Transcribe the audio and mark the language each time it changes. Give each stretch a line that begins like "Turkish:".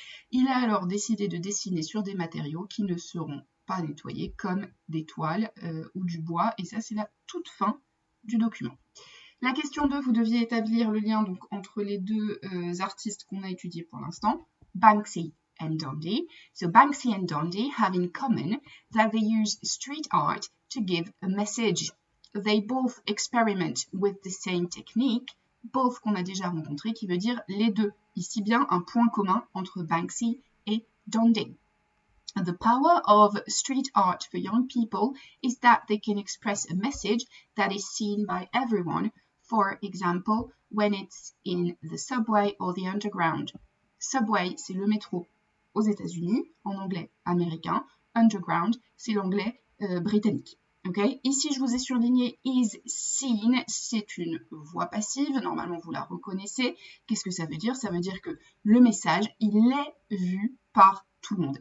French: Il a alors décidé de dessiner sur des matériaux qui ne seront pas nettoyés, comme des toiles ou du bois. Et ça, c'est la toute fin du document. La question 2, vous deviez établir le lien donc, entre les deux artistes qu'on a étudiés pour l'instant, Banksy and Dondi.
English: So Banksy and Dondi have in common that they use street art to give a message. They both experiment with the same technique, both
French: qu'on a déjà rencontré, qui veut dire les deux. Ici bien un point commun entre Banksy et Dondi.
English: The power of street art for young people is that they can express a message that is seen by everyone. For example, when it's in the subway or the underground.
French: Subway, c'est le métro aux États-Unis, en anglais américain. Underground, c'est l'anglais britannique. Okay? Ici, je vous ai surligné is seen, c'est une voix passive. Normalement, vous la reconnaissez. Qu'est-ce que ça veut dire? Ça veut dire que le message, il est vu par tout le monde.